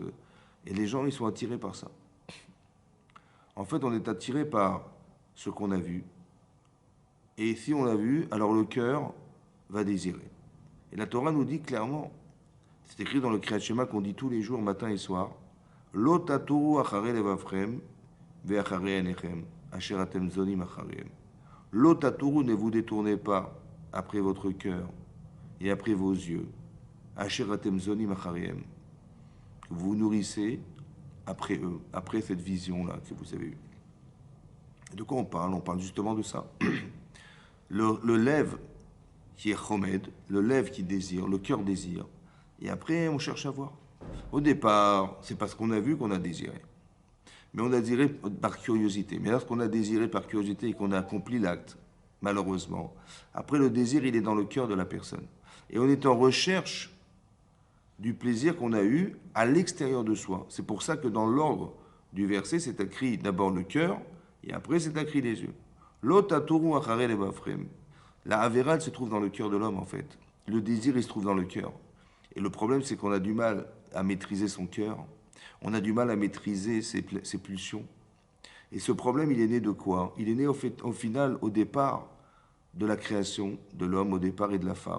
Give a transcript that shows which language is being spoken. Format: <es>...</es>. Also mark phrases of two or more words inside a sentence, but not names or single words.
<fr>Et les gens, ils sont attirés par ça. En fait, on est attiré par ce qu'on a vu. Et si on l'a vu, alors le cœur va désirer. Et la Torah nous dit clairement, c'est écrit dans le Kriyat Shema qu'on dit tous les jours, matin et soir,</fr> <he>לא תתורו אחרי לבבכם ואחרי עיניכם, אשר אתם זונים אחריהם. לא תתורו,</he> <fr>ne vous détournez pas après votre cœur et après vos yeux,</fr> <he>אשר אתם זונים אחריהם.</he> <fr>Vous nourrissez après eux, après cette vision-là que vous avez eue. De quoi on parle? On parle justement de ça. Le lève qui est chomed, le lève qui désire, le cœur désire. Et après, on cherche à voir. Au départ, c'est parce qu'on a vu qu'on a désiré. Mais on a désiré par curiosité. Mais lorsqu'on a désiré par curiosité et qu'on a accompli l'acte, malheureusement, après le désir, il est dans le cœur de la personne. Et on est en recherche du plaisir qu'on a eu à l'extérieur de soi. C'est pour ça que dans l'ordre du verset, c'est écrit d'abord le cœur, et après c'est écrit les yeux.</fr> <he>לא תתורו אחרי לבבכם.</he> <fr>La avéra, elle se trouve dans le cœur de l'homme, en fait. Le désir, il se trouve dans le cœur. Et le problème, c'est qu'on a du mal à maîtriser son cœur. On a du mal à maîtriser ses pulsions. Et ce problème, il est né de quoi? Il est né au final, au départ de la création de l'homme, au départ et de la femme.</fr>